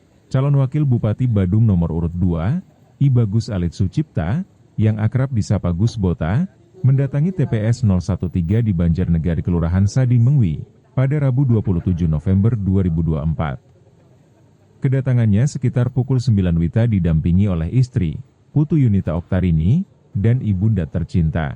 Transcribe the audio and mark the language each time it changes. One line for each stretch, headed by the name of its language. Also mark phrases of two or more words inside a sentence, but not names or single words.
Indonesian: Calon Wakil Bupati Badung nomor urut 2, I Bagus Alit Sucipta, yang akrab disapa Gus Bota, mendatangi TPS 013 di Banjarnegari Kelurahan Sading Mengwi pada Rabu 27 November 2024. Kedatangannya sekitar pukul 9 WITA didampingi oleh istri, Putu Yunita Oktarini, dan ibunda tercinta.